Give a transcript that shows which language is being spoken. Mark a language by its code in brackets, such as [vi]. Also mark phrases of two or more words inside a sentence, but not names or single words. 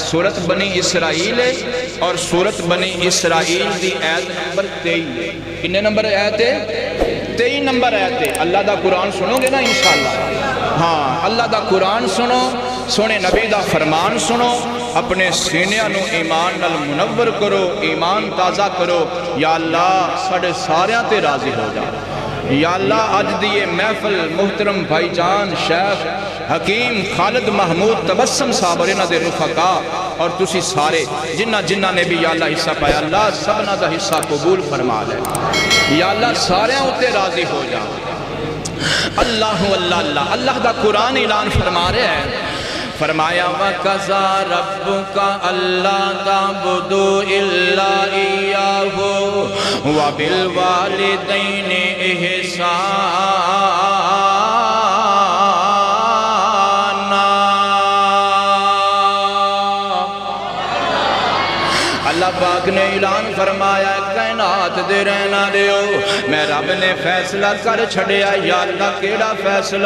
[pa] سورت بنی اسرائیل ہے, اور سورت بنی اسرائیل دی آیت نمبر 23. کنے نمبر آیت ہے؟ 23 نمبر آیت ہے. اللہ دا قرآن سنو گے نا [ar] انشاءاللہ؟ [pa] ہاں, اللہ دا قرآن سنو, سونے نبی دا فرمان سنو, اپنے سینیاں نو ایمان نال منور کرو, ایمان تازہ کرو. یا اللہ ساڑھے ساریاں تے راضی ہو جا. یا اللہ اج دیئے محفل محترم بھائی جان شیخ حکیم خالد محمود تبسم صاحب اور انہ دے رفقا اور تسی سارے جنہ نے بھی یا اللہ حصہ پایا, اللہ سبنا دا حصہ قبول فرما لے. یا اللہ ساریاں اتے راضی ہو جا. اللہ اللہ اللہ دا قرآن اعلان فرما رہے ہیں, فرمایا [ar] وَقَضَىٰ رَبُّكَ أَلَّا تَعْبُدُوا إِلَّا إِيَّاهُ وَبِالْوَالِدَيْنِ إِحْسَانًا. [pa] اللہ پاک نے اعلان فرمایا کائنات دے رہنا دیو, میں رب نے فیصلہ کر چھڑیا. یا اللہ کیڑا فیصلہ؟